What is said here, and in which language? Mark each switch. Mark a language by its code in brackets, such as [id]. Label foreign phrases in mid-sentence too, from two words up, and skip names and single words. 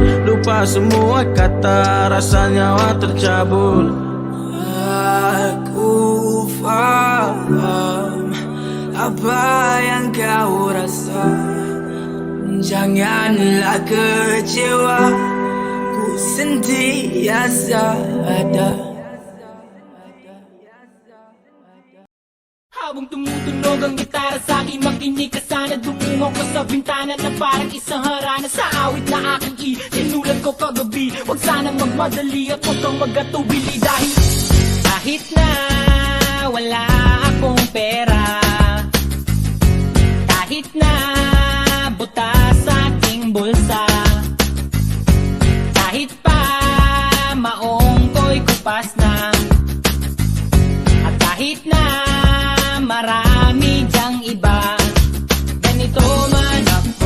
[ms] Lupa semua kata, rasa nyawa tercabut. Aku faham apa yang kau rasa. Janganlah kecewa, ku sentiasa ada. [tl] Habang tumutunog ang gitara sa akin, makinig ka sana. Dumungaw ko sa bintana na parang isang harana. Sa awit na aking sinulat ko kagabi. Huwag sana magmadali at huwag kang magatubili. Dahil kahit na wala akong pera, kahit na butas sa aking bulsa, kahit pa maong ko'y kupas na, at kahit na marami dyang iba, ganito man ako.